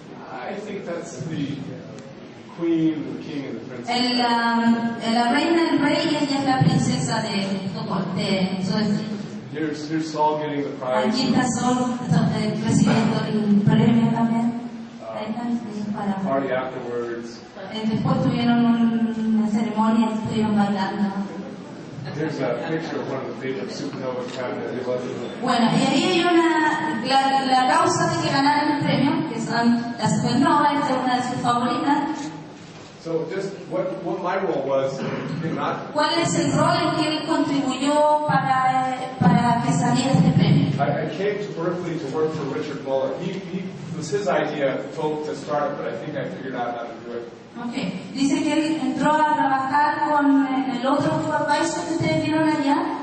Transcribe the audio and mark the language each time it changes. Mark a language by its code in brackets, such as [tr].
[en] I think that's the Queen, the King, and the Princess. [es] La reina, el rey, y ella es la princesa de Estocolmo. [en] Here's Saul getting the prize. [es] Aquí está Sol recibiendo el premio también. Ahí están para. [en] Party afterwards. [es] Después tuvieron una ceremonia, estuvieron bailando. [en] There's a picture of one of the favorite supernovas cabinet. [es] Bueno, y ahí hay la causa de que ganaran el premio, que son las supernovas, esta es una de sus favoritas. [en] So just what my role was, [es] ¿Cuál es el rol en que él contribuyó para que saliera este premio? [en] I came to Berkeley to work for Richard Muller. It was his idea to start it, but I think I figured out how to do it. Okay. [es] Dice que él entró a trabajar con el otro advisor que ustedes vieron allá,